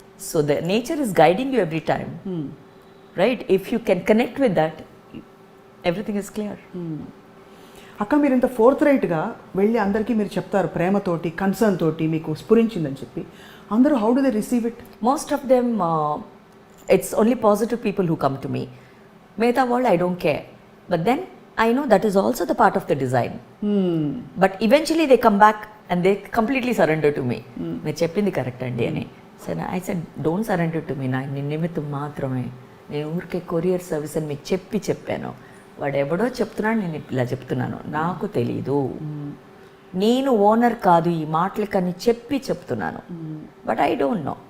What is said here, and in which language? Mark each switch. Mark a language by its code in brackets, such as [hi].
[en] So the nature is guiding you every time, right? If you can connect with that, everything is clear. [te] అక్క మీరు ఇంత fourth రైట్గా వెళ్ళి అందరికీ మీరు చెప్తారు, ప్రేమతోటి కన్సర్న్ తోటి మీకు స్ఫురించిందని చెప్పి, అందరూ [en] How do they receive it? Most of them, it's only positive people who come to me. Mehta world, I don't care. But then I know that is also the part of the design. But eventually they come back and they completely surrender to me. [te] మీరు చెప్పింది correct అండి అని. [en] so I said don't surrender to me, [te] నాకు నేను నిమిత్తం మాత్రమే, నేను ఊరికే కొరియర్ సర్వీస్ అని మీకు చెప్పాను. వాడు ఎవడో చెప్తున్నాడు, నేను ఇలా చెప్తున్నాను, నాకు తెలీదు, నేను ఓనర్ కాదు ఈ మాటలకని చెప్తున్నాను. [en] But I don't know.